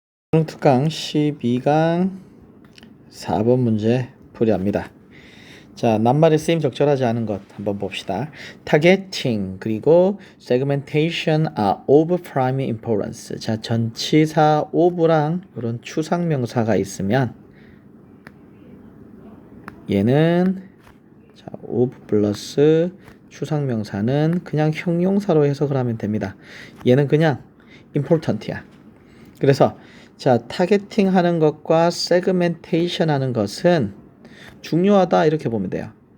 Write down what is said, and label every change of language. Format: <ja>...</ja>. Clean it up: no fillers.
<ko>특강 12강 4번 문제 풀이합니다. 자, 낱말의 쓰임 적절하지 않은 것 한번 봅시다.</ko> <en>targeting</en> <ko>그리고</ko> <en>segmentation are of prime importance.</en> <ko>자, 전치사 of랑 이런 추상명사가 있으면 얘는 자, of 플러스 추상명사는 그냥 형용사로 해석을 하면 됩니다. 얘는 그냥 important야. 그래서 자, 타겟팅 하는 것과 세그멘테이션 하는 것은 중요하다 이렇게 보면 돼요.</ko>